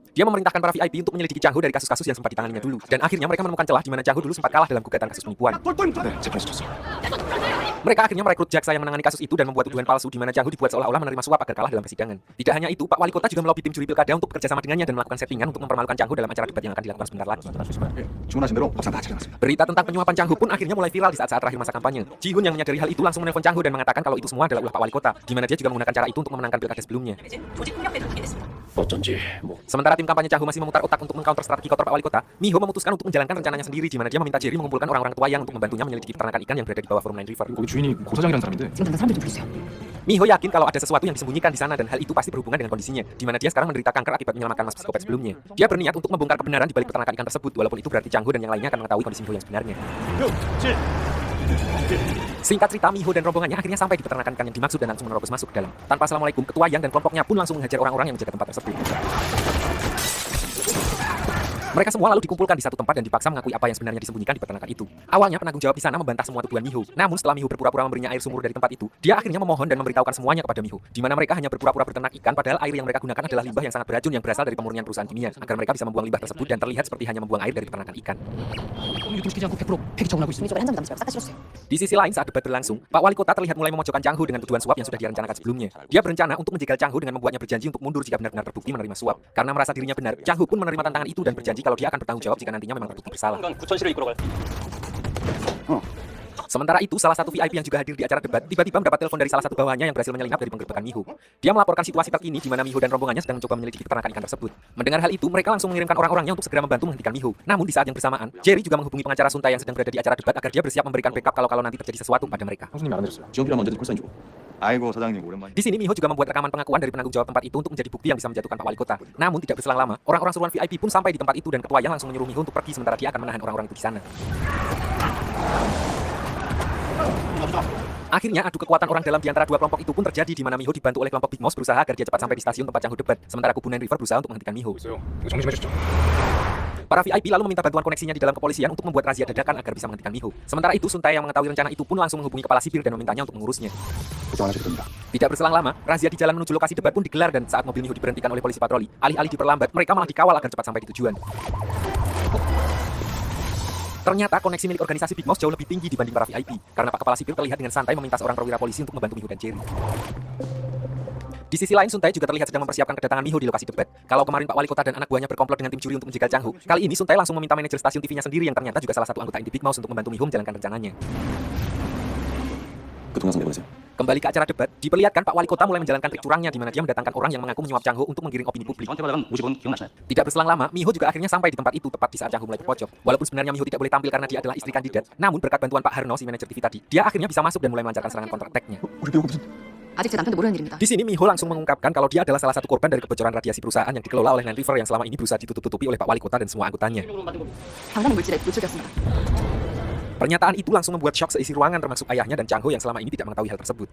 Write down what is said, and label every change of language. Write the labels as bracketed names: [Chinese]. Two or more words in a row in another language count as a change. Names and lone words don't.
[Indonesian] Dia memerintahkan para VIP untuk menyelidiki Chang Ho dari kasus-kasus yang sempat ditanganinya dulu. Dan akhirnya mereka menemukan celah di mana Chang Ho dulu sempat kalah dalam gugatan kasus penipuan. [Korean] 네, 재판에서 졌어. [Indonesian] Mereka akhirnya merekrut jaksa yang menangani kasus itu dan membuat tuduhan palsu di mana Chang Ho dibuat seolah-olah menerima suap agar kalah dalam persidangan. Tidak hanya itu, Pak Wali Kota juga melobi tim juri pilkada untuk bekerja sama dengannya dan melakukan settingan untuk mempermalukan Chang Ho dalam acara debat yang akan dilakukan sebentar lagi. [Korean] 주문하신 대로 밥상 다 차려놨습니다. [Indonesian] Berita tentang penyuapan Chang Ho pun akhirnya mulai viral di saat-saat terakhir masa kampanye. Ji Hun yang menyadari hal itu langsung menelpon Chang Ho dan mengatakan kalau itu semua adalah ulah Pak Wali Kota, di mana dia juga menggunakan cara itu untuk memenangkan pilkada sebelumnya. [Korean] 어쩐지 뭐 [Indonesian] Sementara tim kampanye Chang Ho masih memutar otak untuk mengcounter strategi kotor Pak Wali Kota, Miho memutuskan untuk menjalankan rencananya sendiri di mana dia meminta Jerry mengumpulkan orang-orang tua yang untuk membantunya menyelidiki peternakan ikan yang berada di bawah Forum Nine River. [Korean] 거기 주인이 고사장이라는 사람인데 지금 당장 사람들 좀 부르세요. [Indonesian] Miho yakin kalau ada sesuatu yang disembunyikan di sana dan hal itu pasti berhubungan dengan kondisinya, di mana dia sekarang menderita kanker akibat menyelamatkan mas psikopat sebelumnya. Dia berniat untuk membongkar kebenaran di balik peternakan ikan tersebut, walaupun itu berarti Chang Ho dan yang lainnya akan mengetahui kondisi Miho yang sebenarnya. Singkat cerita, Miho dan rombongannya akhirnya sampai di peternakan ikan yang dimaksud dan langsung menerobos masuk ke dalam. Tanpa assalamualaikum, ketua Yang dan kelompoknya pun langsung menghajar orang-orang yang menjaga tempat tersebut. Mereka semua lalu dikumpulkan di satu tempat dan dipaksa mengakui apa yang sebenarnya disembunyikan di peternakan itu. Awalnya penanggung jawab di sana membantah semua tuduhan Miho. Namun setelah Miho berpura-pura memberinya air sumur dari tempat itu, dia akhirnya memohon dan memberitahukan semuanya kepada Miho, di mana mereka hanya berpura-pura berternak ikan padahal air yang mereka gunakan adalah limbah yang sangat beracun yang berasal dari pemurnian perusahaan kimia, agar mereka bisa membuang limbah tersebut dan terlihat seperti hanya membuang air dari peternakan ikan. [Korean] 유통시키지 않고 100% 폐기 처분하고 있습니다. 한 장도 남지 말고 싹 다 실었어요. [Indonesian] Di sisi lain, saat debat berlangsung, Pak Wali Kota terlihat mulai memojokkan Chang Ho dengan tuduhan suap yang sudah direncanakan sebelumnya. Dia berencana untuk menjegal Chang Ho dengan membuatnya berjanji untuk mundur jika benar-benar terbukti menerima suap. Karena merasa dirinya benar, Chang Ho pun menerima tantangan itu dan berjanji kalau dia akan bertanggung jawab jika nantinya memang terbukti bersalah. [Korean] 당분간 구천시를 이끌어 갈. [Indonesian] Sementara itu, salah satu VIP yang juga hadir di acara debat tiba-tiba mendapat telepon dari salah satu bawahannya yang berhasil menyelinap dari penggerbekan Miho. Dia melaporkan situasi terkini di mana Miho dan rombongannya sedang mencoba menyelidiki peternakan ikan tersebut. Mendengar hal itu, mereka langsung mengirimkan orang-orangnya untuk segera membantu menghentikan Miho. Namun di saat yang bersamaan, Jerry juga menghubungi pengacara Suntai yang sedang berada di acara debat agar dia bersiap memberikan backup kalau nanti terjadi sesuatu pada mereka. [Korean] 형수님이 알아내셨어요. 지원 필요하면 언제든 콜사인 주고. 아이고 사장님 오랜만에. [Indonesian] Di sini Miho juga membuat rekaman pengakuan dari penanggung jawab tempat itu untuk menjadi bukti yang bisa menjatuhkan Pak Wali Kota. Namun tidak berselang lama, orang-orang suruhan VIP pun sampai di tempat itu dan ketua yang langsung menyuruh Miho untuk pergi sementara dia akan menahan orang-orang itu di sana. Akhirnya adu kekuatan orang dalam di antara dua kelompok itu pun terjadi di mana Miho dibantu oleh kelompok Big Mouse berusaha agar dia cepat sampai di stasiun tempat Changhu debat, sementara kubu Nine River berusaha untuk menghentikan Miho. [Korean] 있어요. 이거 정리 좀 해주시죠. [Indonesian] Para VIP lalu meminta bantuan koneksinya di dalam kepolisian untuk membuat razia dadakan agar bisa menghentikan Miho. Sementara itu Suntai yang mengetahui rencana itu pun langsung menghubungi kepala sipir dan memintanya untuk mengurusnya. [Korean] 걱정 안 하셔도 됩니다. [Indonesian] Tidak berselang lama, razia di jalan menuju lokasi debat pun digelar dan saat mobil Miho diberhentikan oleh polisi patroli, alih-alih diperlambat, mereka malah dikawal agar cepat sampai di tujuan. Ternyata koneksi milik organisasi Big Mouse jauh lebih tinggi dibanding para VIP, karena Pak Kepala Sipir terlihat dengan santai meminta seorang perwira polisi untuk membantu Miho dan Jerry. Di sisi lain, Suntai juga terlihat sedang mempersiapkan kedatangan Miho di lokasi debat. Kalau kemarin Pak Wali Kota dan anak buahnya berkomplot dengan tim juri untuk menjegal Changhu, kali ini Suntai langsung meminta manajer stasiun TV-nya sendiri yang ternyata juga salah satu anggota inti Big Mouse untuk membantu Miho menjalankan rencananya. [Korean] 그 동영상 내보내세요. [Indonesian] Kembali ke acara debat, diperlihatkan Pak Wali Kota mulai menjalankan trik curangnya di mana dia mendatangkan orang yang mengaku menyuap Changhu untuk menggiring opini publik. [Korean] 저한테 받아간 50원 기억나시나요? [Indonesian] Tidak berselang lama, Miho juga akhirnya sampai di tempat itu tepat di saat Changhu mulai berpojok. Walaupun sebenarnya Miho tidak boleh tampil karena dia adalah istri kandidat, namun berkat bantuan Pak Harno, si manajer TV tadi, dia akhirnya bisa masuk dan mulai melancarkan serangan counter-attack-nya. [Korean] 우리 배우가 무슨 아직 제 남편도 모르는 일입니다. [Indonesian] Di sini Miho langsung mengungkapkan kalau dia adalah salah satu korban dari kebocoran radiasi perusahaan yang dikelola oleh Nine River yang selama ini berusaha ditutup-tutupi oleh Pak Wali Kota dan semua anggotanya. [Korean] 방사능 물질에 노출되었습니다. [Indonesian] Pernyataan itu langsung membuat syok seisi ruangan termasuk ayahnya dan Changhu yang selama ini tidak mengetahui hal tersebut.